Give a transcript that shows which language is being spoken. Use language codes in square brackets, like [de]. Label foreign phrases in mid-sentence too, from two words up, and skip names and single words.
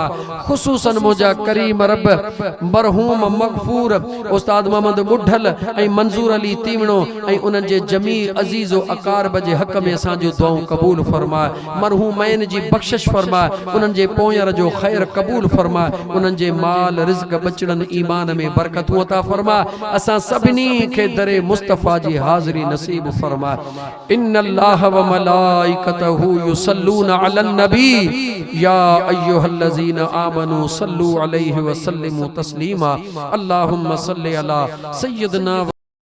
[sd] खुसूसन मुझा करीम रब मरहूम मगफूर उस्ताद मोहम्मद बुढ़ल ऐं मंजूर अली तीवणो ऐं उन्हनि जे जमीर अजीज़ो अकारब जे हक़ में असांजो दुआऊं कबूल फरमा। मरहूमैन जी बख्शिश फरमा, उन्हनि जे पोयर जो खैर कबूल फरमा, उन्हनि जे माल रिज़्क़ बचड़न ईमान में बरकतूं अता फरमा। असां सभिनी खे दरे मुस्तफ़ा जी हाज़िरी नसीब फरमा। [ar] إن الله وملائكته يصلون على النبي يا أيها الذين آمنوا صلوا عليه وسلموا تسليما. اللهم صل على سيدنا